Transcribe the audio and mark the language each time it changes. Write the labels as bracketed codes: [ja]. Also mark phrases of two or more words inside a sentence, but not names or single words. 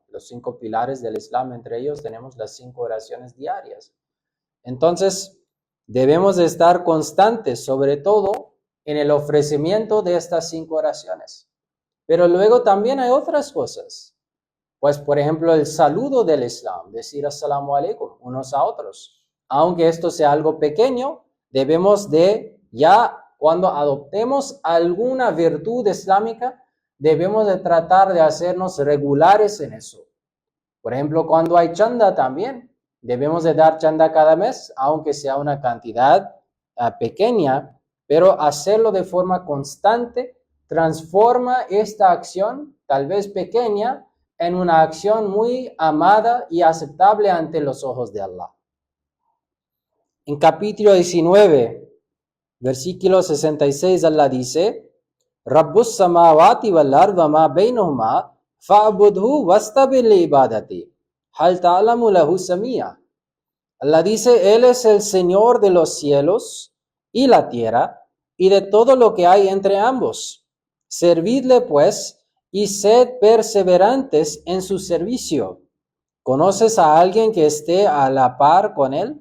[es] Los 5 pilares del Islam, entre ellos tenemos las 5 oraciones diarias. Entonces, debemos de estar constantes, sobre todo en el ofrecimiento de estas 5 oraciones. Pero luego también hay otras cosas. Pues, por ejemplo, el saludo del Islam, decir [ar] السلام عليكم [es] unos a otros. Aunque esto sea algo pequeño, debemos de ya, cuando adoptemos alguna virtud islámica, debemos de tratar de hacernos regulares en eso. Por ejemplo, cuando hay chanda también, debemos de dar chanda cada mes, aunque sea una cantidad pequeña, pero hacerlo de forma constante transforma esta acción, tal vez pequeña, en una acción muy amada y aceptable ante los ojos de Allah. En capítulo 19, versículo 66, Allah dice, [ar] رب السماوات والأرض وما بينهما فاعبده واصطبر لعبادته هل تعلم له سميا. [es] Allah dice, Él es el Señor de los cielos y la tierra y de todo lo que hay entre ambos. Servidle pues y sed perseverantes en su servicio. ¿Conoces a alguien que esté a la par con Él?